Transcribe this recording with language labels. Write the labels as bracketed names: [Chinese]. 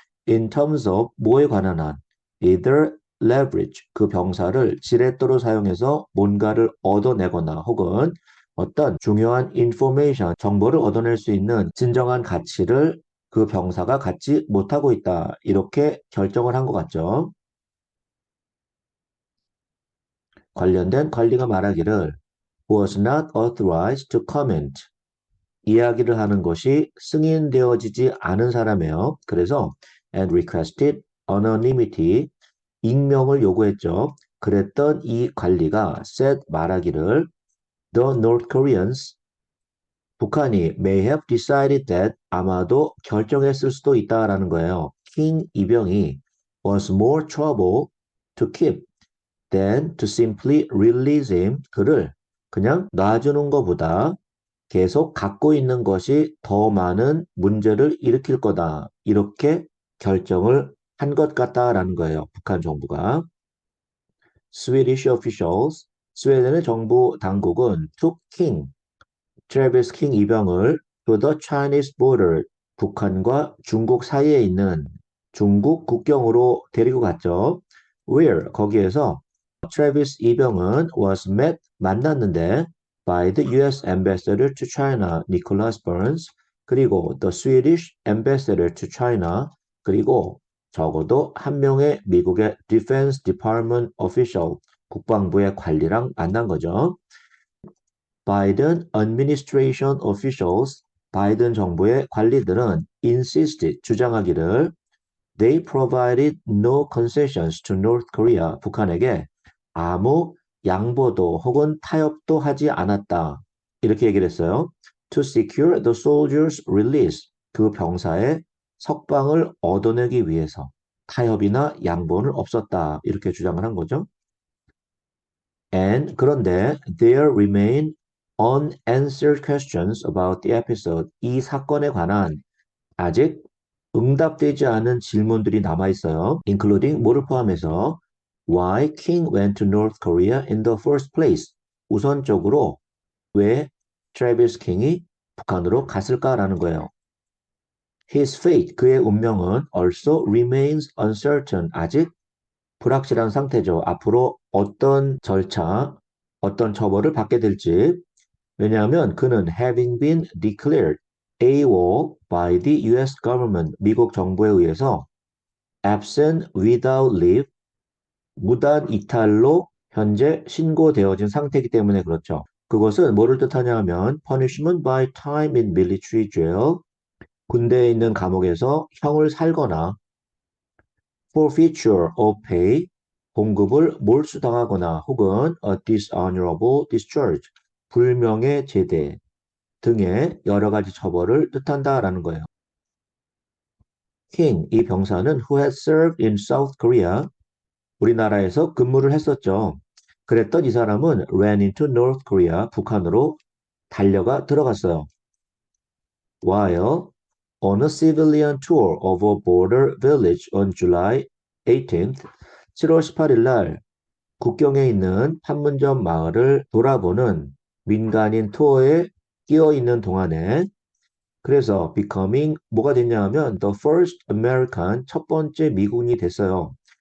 [English] In terms of [Korean] 뭐에 관한 한 [English] either leverage, [Korean] 그 병사를 지렛대로 사용해서 뭔가를 얻어내거나 혹은 어떤 중요한 [English] information, [Korean] 정보를 얻어낼 수 있는 진정한 가치를 그 병사가 갖지 못하고 있다. 이렇게 결정을 한 것 같죠. 관련된 관리가 말하기를 [English] was not authorized to comment. [Korean] 이야기를 하는 것이 승인되어지지 않은 사람이에요. 그래서 [English] and requested anonymity, [Korean] 익명을 요구했죠. 그랬던 이 관리가 [English] said [Korean] 말하기를 [English] the North Koreans, [Korean] 북한이 [English] may have decided that [Korean] 아마도 결정했을 수도 있다라는 거예요. 킹 이병이 [English] was more trouble to keep than to simply release him. [Korean] 그를 그냥 놔주는 것보다 계속 갖고 있는 것이 더 많은 문제를 일으킬 거다. 이렇게 결정을 한 것 같다라는 거예요. 북한 정부가. [English] Swedish officials, [Korean] 스웨덴의 정부 당국은 [English] took King, [Korean] 트래비스 킹 이병을 [English] to the Chinese border, [Korean] 북한과 중국 사이에 있는 중국 국경으로 데리고 갔죠. [English] Where, [Korean] 거기에서 트래비스 이병은 [English] was met, [Korean] 만났는데 [English] by the U.S. ambassador to China, Nicholas Burns, [Korean] 그리고 [English] the Swedish ambassador to China, [Korean] 그리고 적어도 한 명의 미국의 [English] Defense Department official, [Korean] 국방부의 관리랑 만난 거죠. [English] Biden administration officials, [Korean] 바이든 정부의 관리들은 [English] insisted, [Korean] 주장하기를 [English] they provided no concessions to North Korea, [Korean] 북한에게 아무 양보도 혹은 타협도 하지 않았다. 이렇게 얘기를 했어요. [English] To secure the soldiers' release, [Korean] 그 병사의 석방을 얻어내기 위해서 타협이나 양보는 없었다. 이렇게 주장을 한 거죠. [English] And [Korean] 그런데 [English] there remain unanswered questions about the episode. [Korean] 이 사건에 관한 아직 응답되지 않은 질문들이 남아 있어요. [English] including [Korean] 뭐를 포함해서 [English] why King went to North Korea in the first place. [Korean] 우선적으로 왜 트래비스 킹이 북한으로 갔을까라는 거예요. [English] His fate, [Korean] 그의 운명은 [English] also remains uncertain. [Korean] 아직 불확실한 상태죠. 앞으로 어떤 절차, 어떤 처벌을 받게 될지. 왜냐하면 그는 [English] having been declared AWOL by the US government, [Korean] 미국 정부에 의해서 [English] absent without leave, [Korean] 무단 이탈로 현재 신고되어진 상태이기 때문에 그렇죠. 그것은 뭐를 뜻하냐 하면 [English] punishment by time in military jail, [Korean] 군대에 있는 감옥에서 형을 살거나 [English] forfeiture of pay, [Korean] 봉급을 몰수당하거나 혹은 [English] a dishonorable discharge, [Korean] 불명예 제대 등의 여러 가지 처벌을 뜻한다라는 거예요. [English] King, [Korean] 이 병사는 [English] who had served in South Korea, [Korean] 우리나라에서 근무를 했었죠. 그랬던 이 사람은 [English] ran into North Korea, [Korean] 북한으로 달려가 들어갔어요. [English] While on a civilian tour of a border village on July 18th, [Korean] 7월 18일 날 국경에 있는 판문점 마을을 돌아보는 민간인 투어에 끼어 있는 동안에 그래서 [English] becoming [Korean] 뭐가 됐냐 하면 [English] the first American [Korean] 첫 번째 미군이 됐어요.